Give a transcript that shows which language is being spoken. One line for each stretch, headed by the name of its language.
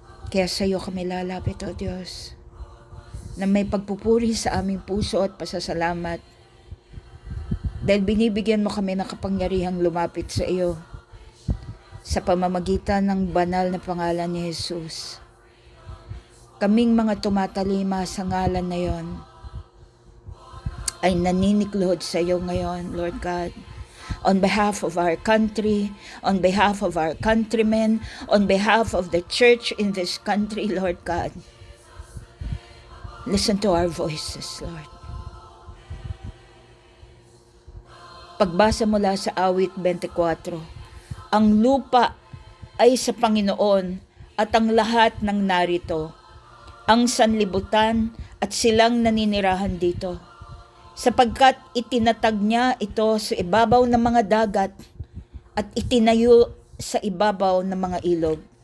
Filipino: Kaya sa iyo kami lalapit, O Diyos, na may pagpupuri sa aming puso at pasasalamat dahil binibigyan mo kami ng kapangyarihang lumapit sa iyo sa pamamagitan ng banal na pangalan ni Jesus. Kaming mga tumatalima sa ngalan na yon ay naniniklod sa iyo ngayon, Lord God.
English: On behalf of our country, on behalf of our countrymen, on behalf of the church in this country, Lord God. Listen to our voices, Lord.
Filipino: Pagbasa mula sa awit 24, ang lupa ay sa Panginoon at ang lahat ng narito, ang sanlibutan at silang naninirahan dito. Sapagkat itinatag niya ito sa ibabaw ng mga dagat at itinayo sa ibabaw ng mga ilog.